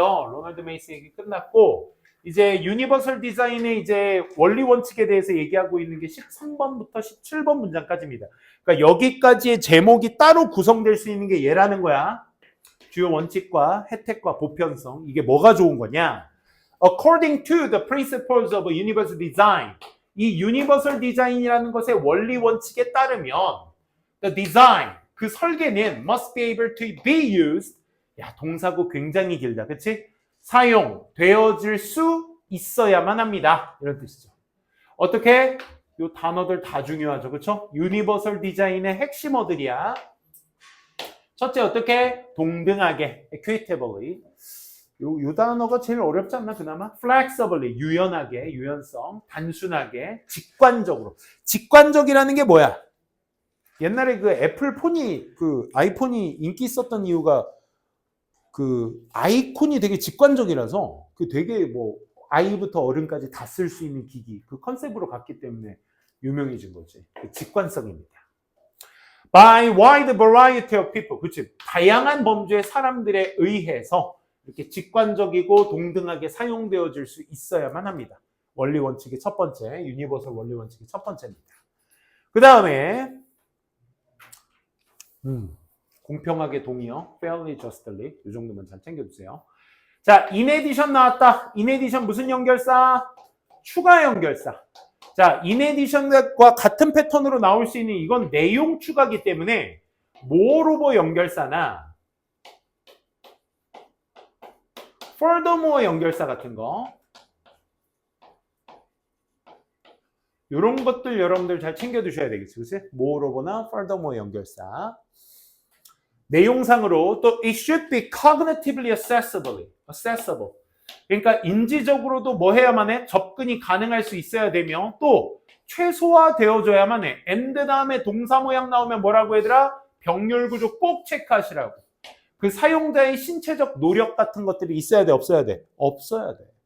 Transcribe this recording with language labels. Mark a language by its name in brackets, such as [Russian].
[Korean] 로널드 메이스 얘기 끝났고, 이제 유니버설 디자인의 이제 원리 원칙에 대해서 얘기하고 있는 게 13번부터 17번 문장까지입니다. 그러니까 여기까지의 제목이 따로 구성될 수 있는 게 얘라는 거야. 주요 원칙과 혜택과 보편성. 이게 뭐가 좋은 거냐? [English] According to the principles of universal design. [Korean] 이 유니버설 디자인이라는 것의 원리 원칙에 따르면 [English] the design, [Korean] 그 설계는 [English] must be able to be used. [Korean] 야, 동사고 굉장히 길다. 그치? 사용되어질 수 있어야만 합니다. 이런 뜻이죠. 어떻게? 이 단어들 다 중요하죠. 그쵸? 유니버설 디자인의 핵심어들이야. 첫째, 어떻게? 동등하게, equitably. 요 단어가 제일 어렵지 않나, 그나마? flexibly, 유연하게, 유연성, 단순하게, 직관적으로. 직관적이라는 게 뭐야? 옛날에 그 애플 폰이, 그 아이폰이 인기 있었던 이유가 그 아이콘이 되게 직관적이라서 그 되게 뭐 아이부터 어른까지 다 쓸 수 있는 기기, 그 컨셉으로 갔기 때문에 유명해진 거지. 그 직관성입니다. [English] By wide variety of people. [Korean] 그치? 다양한 범주의 사람들에 의해서 이렇게 직관적이고 동등하게 사용되어질 수 있어야만 합니다. 원리 원칙의 첫 번째, 유니버설 원리 원칙의 첫 번째입니다. 그 다음에 공평하게 동의어, fairly, justly 이 정도만 잘 챙겨주세요. 자, in addition 나왔다. in addition 무슨 연결사? 추가 연결사. 자, in addition과 같은 패턴으로 나올 수 있는 이건 내용 추가기 때문에 moreover 연결사나 furthermore 연결사 같은 거 이런 것들 여러분들 잘 챙겨두셔야 되겠죠. 그치? moreover나 furthermore 연결사. 내용상으로 또 [English] it should be cognitively accessible. [Korean] 그러니까 인지적으로도 뭐 해야만 해? 접근이 가능할 수 있어야 되며 또 최소화되어줘야만 해. and 다음에 동사 모양 나오면 뭐라고 얘들아? 병렬 구조 꼭 체크하시라고. 그 사용자의 신체적 노력 같은 것들이 있어야 돼, 없어야 돼? 없어야 돼.